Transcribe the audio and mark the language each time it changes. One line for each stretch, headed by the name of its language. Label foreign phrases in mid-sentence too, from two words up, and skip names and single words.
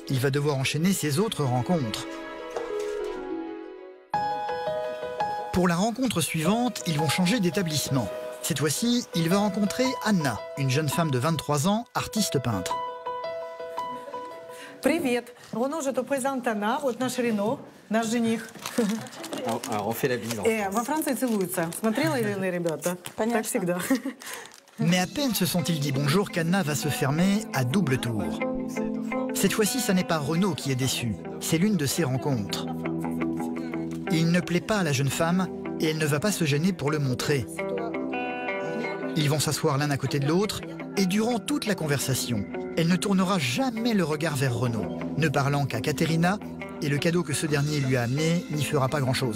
French: Il va devoir enchaîner ses autres rencontres. Pour la rencontre suivante, ils vont changer d'établissement. Cette fois-ci, il va rencontrer Anna, une jeune femme de 23 ans, artiste peintre. Привет. Renaud, je te présente Anna,
Russian: вот наш Рено, наш жених.
French: Alors on fait la bise.
Russian: Во Франции целуются. Смотрела или ребята? Так всегда.
French: Mais à peine se sont-ils dit bonjour qu'Anna va se fermer à double tour. Cette fois-ci, ça n'est pas Renaud qui est déçu, c'est l'une de ses rencontres. Il ne plaît pas à la jeune femme et elle ne va pas se gêner pour le montrer. Ils vont s'asseoir l'un à côté de l'autre et durant toute la conversation, elle ne tournera jamais le regard vers Renaud, ne parlant qu'à Katerina et le cadeau que ce dernier lui a amené n'y fera pas grand-chose.